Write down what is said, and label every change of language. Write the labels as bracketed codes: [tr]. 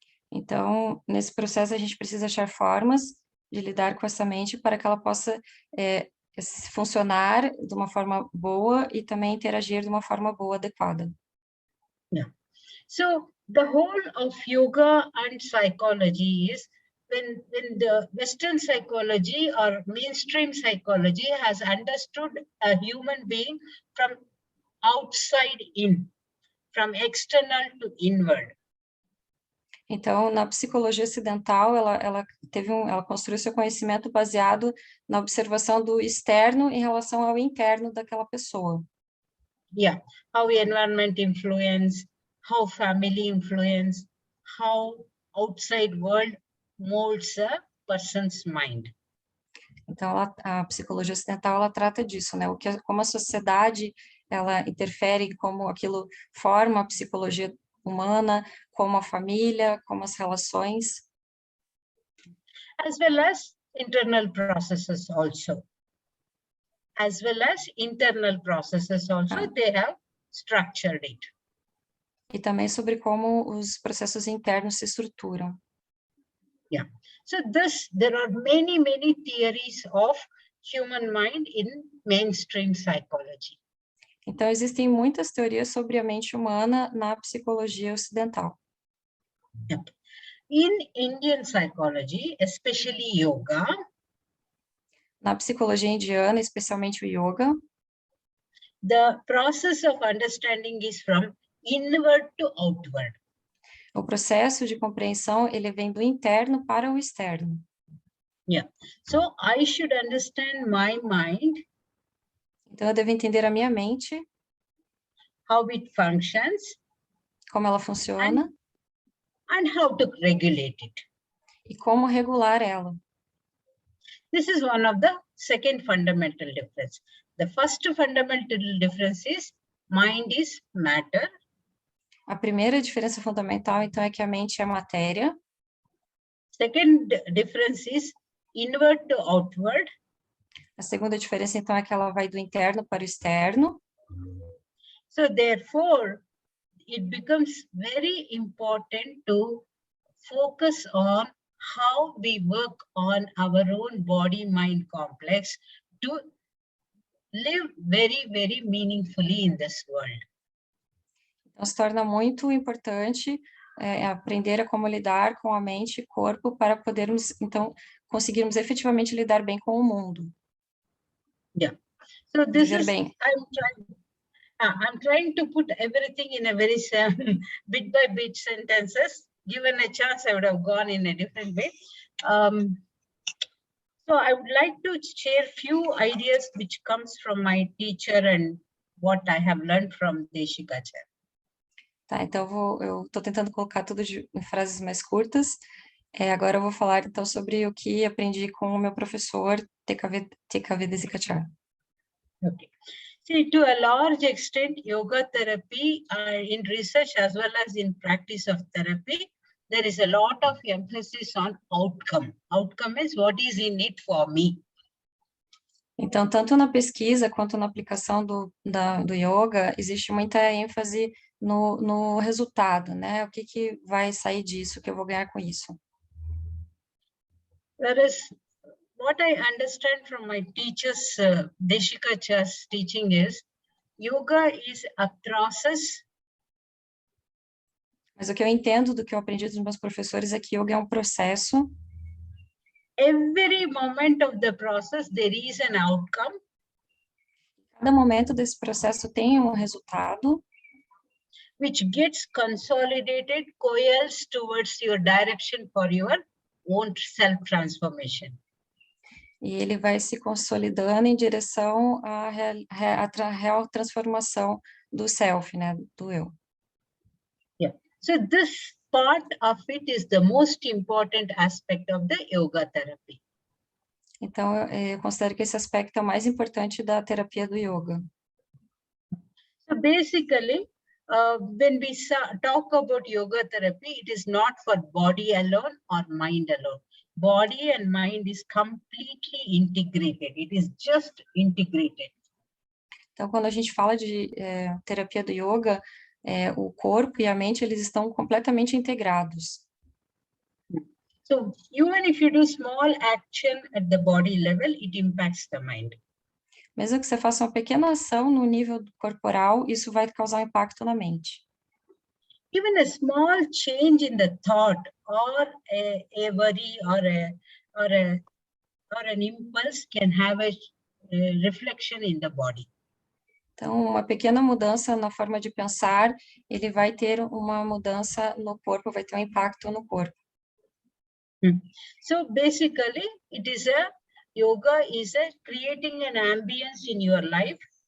[pt] Então, nesse processo, a gente precisa achar formas de lidar com essa mente para que ela possa funcionar de uma forma boa e também interagir de uma forma boa, adequada. [en] Yeah. So the whole of yoga and psychology is when the Western psychology or mainstream psychology has understood a human being from outside in, from external to inward. [pt] Então, na psicologia ocidental, ela construiu seu conhecimento baseado na observação do externo em relação ao interno daquela pessoa. [en] Yeah, how environment influence, how family influence, how outside world molds a person's mind. [pt] Então, a psicologia ocidental, ela trata disso, né? Como a sociedade, ela interfere, como aquilo forma a psicologia humana, como a família, como as relações. [en] As well as internal processes also. As well as internal processes also, they have structured it. [pt] E também sobre como os processos internos se estruturam. [en] Yeah. So there are many theories of human mind in mainstream psychology. [pt] Então, existem muitas teorias sobre a mente humana na psicologia ocidental. [en] Yep. In Indian psychology, especially yoga, [pt] na psicologia indiana, especialmente o yoga, [en] the process of understanding is from inward to outward. [pt] O processo de compreensão, ele vem do interno para o externo. [en] Yeah. So I should understand my mind. [pt] Então, eu devo entender a minha mente. [en] How it functions. [pt] Como ela funciona. [en] And how to regulate it. [pt] E como regular ela. [en] This is one of the second fundamental difference. The first fundamental difference is mind is matter. [pt] A primeira diferença fundamental, então, é que a mente é matéria. [en] Second difference is inward to outward. [pt] A segunda diferença, então, é que ela vai do interno para o externo. [en] So, therefore, it becomes very important to focus on how we work on our own body-mind complex to live very meaningfully in this world. [pt] Então, se torna muito importante aprender a como lidar com a mente e corpo para podermos, então, conseguirmos efetivamente lidar bem com o mundo. [en] Yeah. So this [pt] Viver [en] is, [pt] bem. [en] I'm trying to put everything in a very bit by bit sentences. Given a chance, I would have gone in a different way. So I would like to share few ideas which comes from my teacher and what I have learned from Deshikacharya. [pt] Tá, então eu estou tentando colocar tudo em frases mais curtas. Agora eu vou falar, então, sobre o que aprendi com o meu professor, TKV Desikachar. [en] Okay. See, to a large extent, yoga therapy in research as well as in practice of therapy, there is a lot of emphasis on outcome. Outcome is what is in it for me. [pt] Então, tanto na pesquisa quanto na aplicação do yoga, existe muita ênfase no resultado, né? O que vai sair disso, o que eu vou ganhar com isso. [en] Whereas what I understand from my teachers, Desikachar's teaching is, yoga is a process. [pt] Mas o que eu entendo do que eu aprendi dos meus professores é que yoga é um processo. [en] Every moment of the process, there is an outcome. [pt] Cada momento desse processo tem um resultado. [en] Which gets consolidated, coalesces towards your direction for your own self-transformation. [pt] E ele vai se consolidando em direção à real transformação do self, né, do eu. [en] Yeah. So this part of it is the most important aspect of the yoga therapy. [pt] Então, eu considero que esse aspecto é o mais importante da terapia do yoga. [en] So basically, when we talk about yoga therapy, it is not for body alone or mind alone. Body and mind is completely integrated. It is just integrated. [pt] Então, quando a gente fala de terapia do yoga, o corpo e a mente, eles estão completamente integrados. [en] So even if you do small action at the body level, it impacts the mind. [pt] Mesmo que você faça uma pequena ação no nível corporal, isso vai causar um impacto na mente. [en] Even a small change in the thought or a worry or an impulse can have a reflection in the body. [pt] Então, uma pequena mudança na forma de pensar, ele vai ter uma mudança no corpo, vai ter um impacto no corpo. [en] So basically, yoga is creating an ambience in your life.